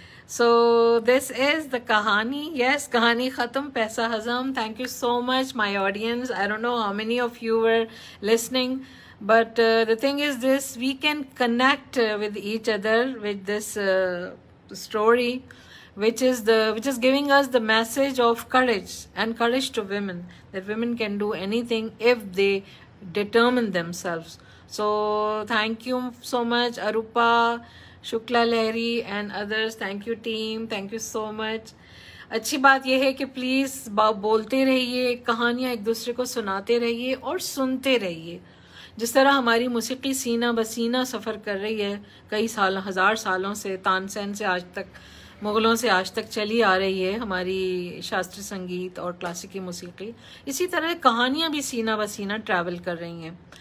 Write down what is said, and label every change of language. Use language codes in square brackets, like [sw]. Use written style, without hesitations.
[en] So this is the कहानी. [hi] Yes, कहानी ख़त्म, पैसा हज़म. [en] Thank you so much my audience. I don't know how many of you were listening, but the thing is this, we can connect with each other with this story, which is giving us the message of courage and courage to women, that women can do anything if they determine themselves. So thank you so much Arupa, Shukla Lahiri and others. Thank you team, thank you so much. [hi] अच्छी बात यह है कि please बोलते रहिए, कहानियाँ एक दूसरे को सुनाते रहिए और सुनते रहिए. जिस तरह हमारी मौसीकी सीना बसीना सफ़र कर रही है कई साल, 1000 सालों से, तानसेन से आज तक, मुग़लों से आज तक चली आ रही है हमारी शास्त्रीय संगीत और क्लासिकी मौसीकी, इसी तरह कहानियाँ भी सीना बसीना ट्रैवल कर रही हैं.